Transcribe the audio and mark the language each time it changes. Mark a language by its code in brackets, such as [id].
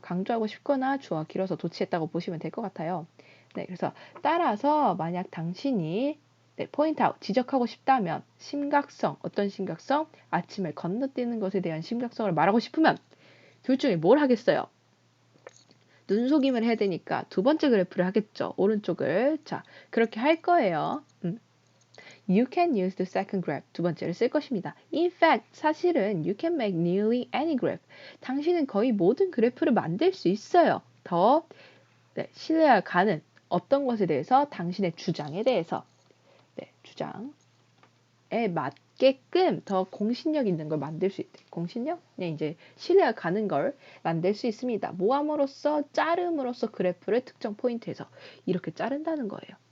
[ko] 강조하고 싶거나 주어가 길어서 도치했다고 보시면 될 것 같아요. 네, 그래서 따라서 만약 당신이 네, 포인트 아웃, 지적하고 싶다면 심각성, 어떤 심각성? 아침을 건너뛰는 것에 대한 심각성을 말하고 싶으면 둘 중에 뭘 하겠어요? 눈속임을 해야 되니까 두 번째 그래프를 하겠죠. 오른쪽을. 자, 그렇게 할 거예요. [en] You can use the second graph. [ko] 두 번째를 쓸 것입니다. [en] In fact, [ko] 사실은 [en] you can make nearly any graph. [ko] 당신은 거의 모든 그래프를 만들 수 있어요. 더 네, 신뢰가 가는 어떤 것에 대해서 당신의 주장에 대해서 네, 주장에 맞게끔 더 공신력 있는 걸 만들 수 있대. 공신력? 네, 이제 신뢰가 가는 걸 만들 수 있습니다. 모함으로써 자름으로써 그래프를 특정 포인트에서 이렇게 자른다는 거예요.